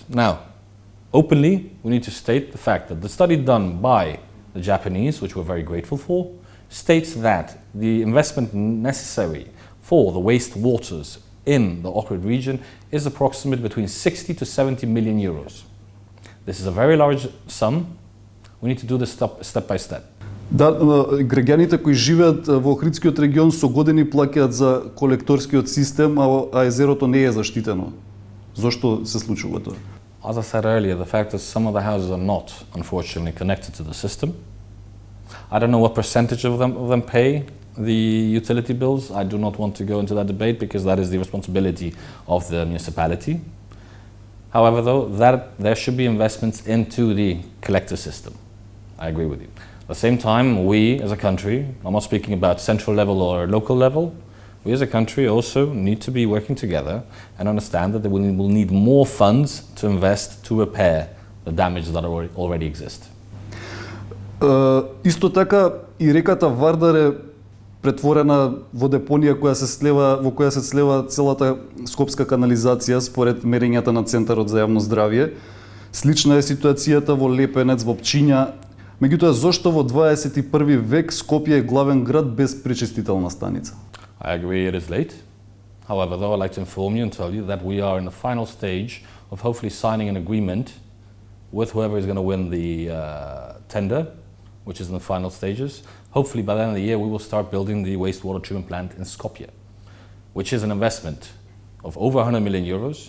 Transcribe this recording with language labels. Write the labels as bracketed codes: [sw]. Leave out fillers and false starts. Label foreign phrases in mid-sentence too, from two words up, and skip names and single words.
[en] Now, openly, we need to state the fact that the study done by the Japanese, which we're very grateful for, states that the investment necessary for the waste waters in the Ohrid region is approximately between 60 to 70 million euros. This is a very large sum. We need to do this step by step. [mk] Да, граѓаните кои живеат во Охридскиот регион со години плаќаат за колекторскиот систем, а езерото не е заштитено. Зошто се случува тоа? [en] As I said earlier, the fact that some of the houses are not, unfortunately, connected to the system. I don't know what percentage of them pay the utility bills. I do not want to go into that debate because that is the responsibility of the municipality. However, though, there should be investments into the collector system. I agree with you. At the same time, we as a country, I'm not speaking about central level or local level, we as a country also need to be working together and understand that we will need more funds to invest to repair the damage that already exist. [mk] Исто така и реката Вардар е претворена во депонија во која се слева целата скопска канализација според мерењата на Центарот за јавно здравје. Слична е ситуацијата во Лепенец, во Пчиња. Меѓутоа, зошто во 21 век Скопје е главен град без пречистителна станица? [en] I agree it is late. However, though, I'd like to inform you and tell you that we are in the final stage of hopefully signing an agreement with whoever is going to win the tender, which is in the final stages. Hopefully by the end of the year we will start building the wastewater treatment plant in Skopje, which is an investment of over 100 million euros.